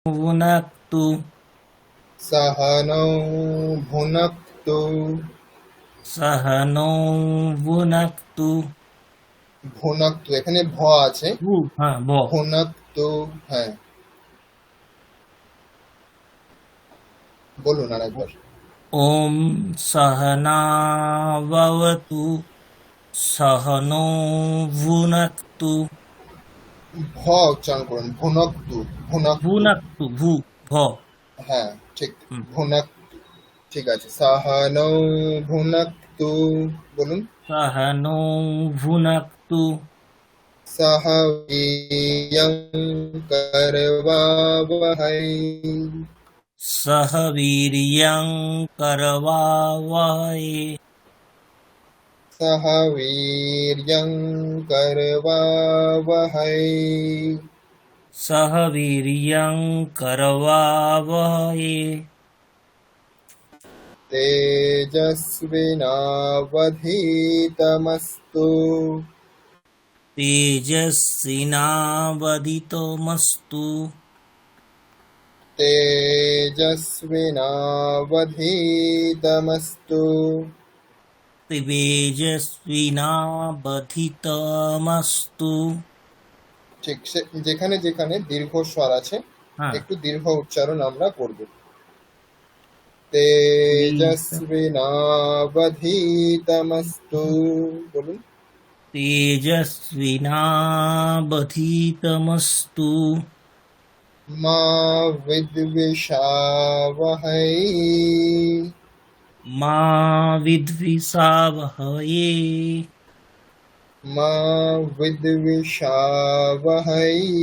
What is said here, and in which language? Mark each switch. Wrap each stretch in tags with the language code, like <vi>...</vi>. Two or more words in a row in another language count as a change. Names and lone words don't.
<sa>ভুনাক্তু सहनौ भुनक्तु সাহানৌ ভুনাক্তু</sa> <bn>ভুনক্তু এখানে ভ আছে ভু হ্যাঁ ভ ভুনক্তু হ্যাঁ বলুন আরেকবার</bn> <sa>ওম সহনাভবতু সহনৌ ভুনাক্তু</sa> <bn>ভ উচ্চারণ করুন</bn> <sa>ভুনক্তু ভুনক্তু ভুনাক্তু ভু ভ</sa> <bn>হ্যাঁ ঠিক হুম, ভুনক্তু ঠিক আছে</bn> <sa>সাহানৌ ভুনক্তু</sa> <bn>বলুন</bn> <sa>সহনৌ ভুনাক্তু सह वीर्यं करवावहै সহ বীর্যং করবাবহৈ सह वीर्यं करवावहै সহ বীর্যং করবাবহৈ तेजस्विनावधीतमस्तु तेजस्विनावदितमस्तु तेजस्विनावधीतमस्तु तेजस्विनावधितमस्तु</sa> <bn>ঠিক যেখানে যেখানে দীর্ঘ স্বর আছে হ্যাঁ একটু দীর্ঘ উচ্চারণ আমরা করব</bn> <sa>তেজ- तेजस्विनावधीतमस्तु বলুন तेजस्विनावधितमस्तु मा विद्विषावहै मा विद्विषावहै मा विद्विषावहै</sa>